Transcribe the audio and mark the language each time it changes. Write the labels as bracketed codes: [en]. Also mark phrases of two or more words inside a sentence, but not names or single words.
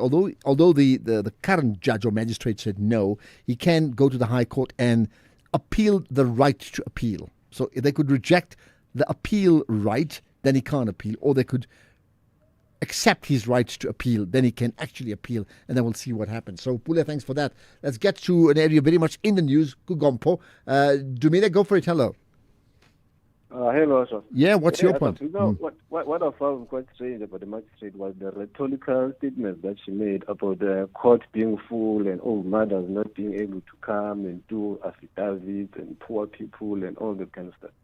[en] Although the current judge or magistrate said no, he can go to the High Court and appeal the right to appeal. So if they could reject the appeal right, then he can't appeal, or they could accept his right to appeal, then he can actually appeal, and then we'll see what happens. So, Pule, thanks for that. Let's get to an area very much in the news, Kugompo. Dumile, go for it. Hello. Hello, sir. Yeah, what's your point? You know, what I found quite strange about the magistrate was the rhetorical statements that she made about the court being full and all mothers not being able to come and do affidavits and poor people and all that kind of stuff.